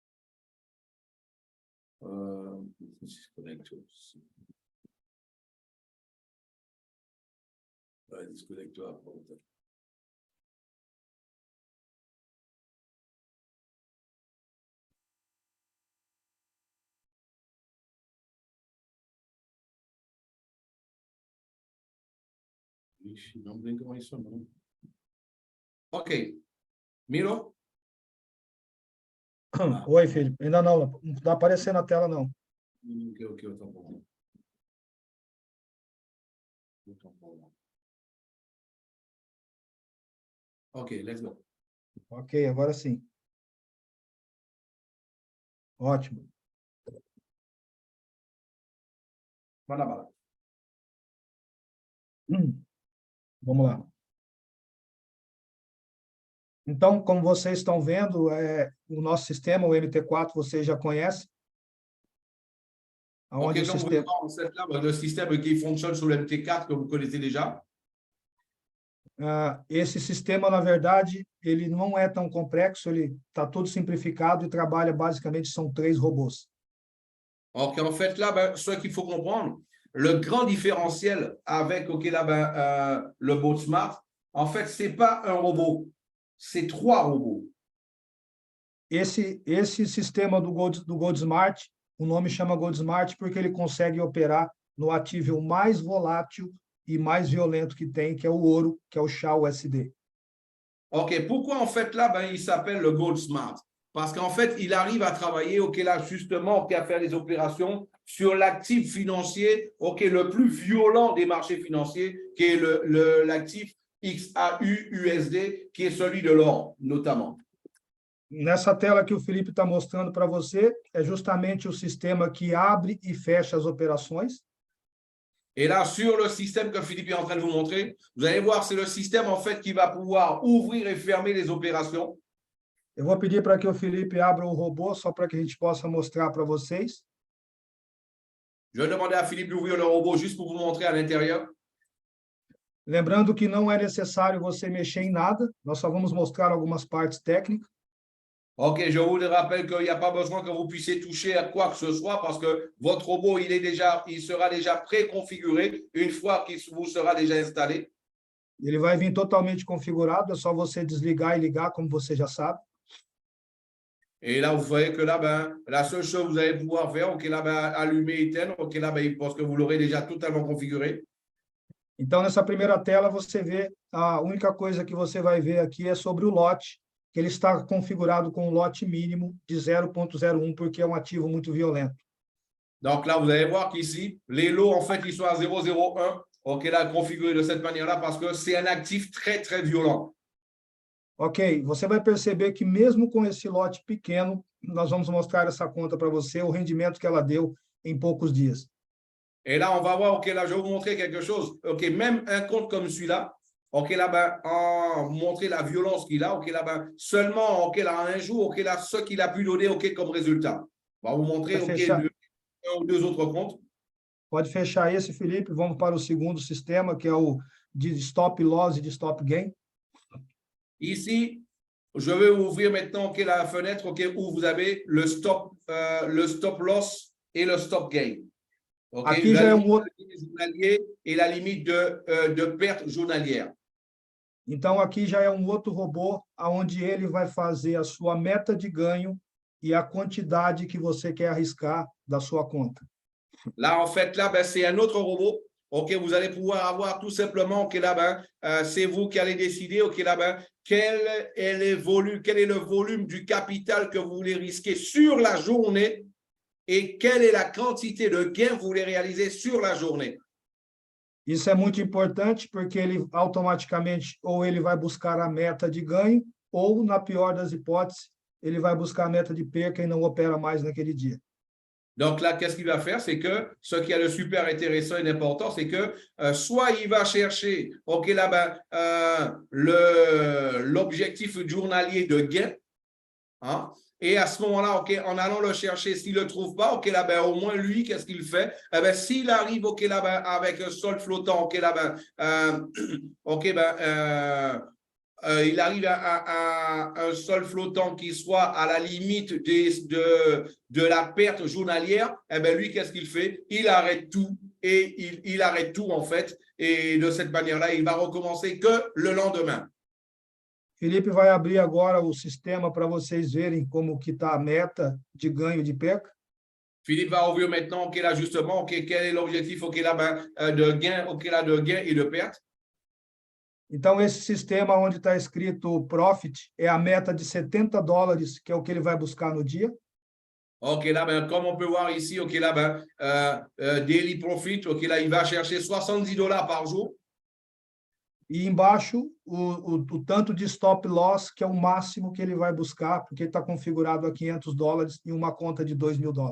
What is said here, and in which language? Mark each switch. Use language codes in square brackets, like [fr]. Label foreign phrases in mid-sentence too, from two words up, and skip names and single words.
[fr] Se connecte aussi. Ouais, disconnecte-toi. [pt] Ixi, não brinca isso não. Ok. Miro? Oi, Felipe. Ainda não está aparecendo na tela, não. Ok, tá bom. [en] Ok, let's go. [pt] Ok, agora sim. Ótimo. Vai na bala. Vamos lá. Então, como vocês estão vendo, o nosso sistema, o MT4, vocês já conhecem. [fr] Ok, comme vous voyez, le système qui fonctionne sur le MT4 que vous connaissez déjà. [pt] Esse sistema, na verdade, ele não é tão complexo, ele está todo simplificado e trabalha basicamente, são 3 robôs. [fr] Ok, en fait, là, ce qu'il faut comprendre, le grand différentiel avec le GoldSmart, en fait, ce n'est pas un robot, c'est 3 robots. [pt] Esse sistema do GoldSmart, o nome chama GoldSmart porque ele consegue operar no ativo mais volátil e mais violento que tem, que é o ouro, que é o SHA-USD. [fr] Ok, pourquoi en fait là, il s'appelle le GoldSmart? Parce qu'en fait, il arrive à travailler, là, justement, à faire des opérations sur l'actif financier, le plus violent des marchés financiers, qui est l'actif XAU-USD, qui est celui de l'or, notamment. [pt] Nessa tela que o Felipe está mostrando para você, é justamente o sistema que abre e fecha as operações. [fr] Et là, sur le système que Philippe est en train de vous montrer, vous allez voir, c'est le système en fait qui va pouvoir ouvrir et fermer les opérations. [pt] Eu vou pedir para que o Felipe abra o robô, só para que a gente possa mostrar para vocês. [fr] Je vais demander à Philippe d'ouvrir le robot juste pour vous montrer à l'intérieur. [pt] Lembrando que não é necessário você mexer em nada, nós só vamos mostrar algumas partes técnicas. [fr] Ok, je vous rappelle qu'il n'y a pas besoin que vous puissiez toucher à quoi que ce soit parce que votre robot, il sera déjà préconfiguré une fois qu'il vous sera déjà installé. [pt] Ele vai vir totalmente configurado, é só você desligar e ligar, como você já sabe. [fr] Et là, vous voyez que là, la seule chose que vous allez pouvoir faire, allumer et éteindre, parce que vous l'aurez déjà totalement configuré. [pt] Então, nessa primeira tela, você vê, a única coisa que você vai ver aqui é sobre o lote, que ele está configurado com um lote mínimo de 0,01, porque é um ativo muito violento. [fr] Donc là, vous allez voir qu'ici, les lots, en fait, ils sont à 0,01. Ok, là, configuré de cette manière-là parce que c'est un actif très, très violent. [pt] Ok, você vai perceber que mesmo com esse lote pequeno, nós vamos mostrar essa conta para você, o rendimento que ela deu em poucos dias. [fr] Et là, on va voir, ok, là, je vais vous montrer quelque chose. Ok, même un compte comme celui-là, ok, là, montrer la violence qu'il a, ok, là, seulement, ok, là, un jour, ok, là, ce qu'il a pu donner, ok, comme résultat. On va vous montrer, ok, un ou 2 autres comptes. [pt] Pode fechar esse, Felipe. Vamos para o segundo sistema, que é o de [en] stop loss [pt] e de [en] stop gain. [fr] Ici, je vais ouvrir maintenant okay, la fenêtre où vous avez le [en] stop loss [fr] et le [en] stop gain. [fr] Okay? [pt] Aqui já é outro [fr] journalier et la limite de perte journalière. [pt] Então, aqui já é um outro robô, onde ele vai fazer a sua meta de ganho e a quantidade que você quer arriscar da sua conta. [fr] Là, en fait, là, c'est un autre robot OK, vous allez pouvoir avoir tout simplement, OK, là-bas, c'est vous qui allez décider, OK, là-bas, quel est le volume du capital que vous voulez risquer sur la journée et quelle est la quantité de gains que vous voulez réaliser sur la journée. [pt] Isso é muito importante porque ele automaticamente ou ele vai buscar a meta de ganho ou, na pior das hipóteses, ele vai buscar a meta de perca e não opera mais naquele dia. [fr] Donc là, qu'est-ce qu'il va faire? C'est que ce qui est le super intéressant et important, c'est que soit il va chercher, OK, là-bas, l'objectif journalier de gain, hein, et à ce moment-là, OK, en allant le chercher, s'il ne le trouve pas, OK, là, ben, au moins lui, qu'est-ce qu'il fait? Eh ben, s'il arrive, OK, là, ben, avec un solde flottant, OK, là, ben, OK, ben, il arrive à un sol flottant qui soit à la limite de la perte journalière, eh bien lui, qu'est-ce qu'il fait? Il arrête tout et il arrête tout en fait. Et de cette manière-là, il va recommencer que le lendemain. [pt] Felipe vai abrir agora o sistema para vocês verem como que está a meta de ganho e de perca. [fr] Philippe va ouvrir maintenant, OK, là, justement, OK, quel est l'objectif, OK, là, ben, de gain, OK, là, de gain et de perte. [pt] Então, esse sistema onde está escrito Profit é a meta de $70, que é o que ele vai buscar no dia. [fr] OK, là, ben, comme on peut voir ici, OK, là, ben, [en] Daily Profit, [fr] OK, là, il va chercher $70 par jour. [pt] E embaixo, o tanto de [en] stop loss, [pt] que é o máximo que ele vai buscar, porque ele está configurado a $500 em uma conta de $2.000.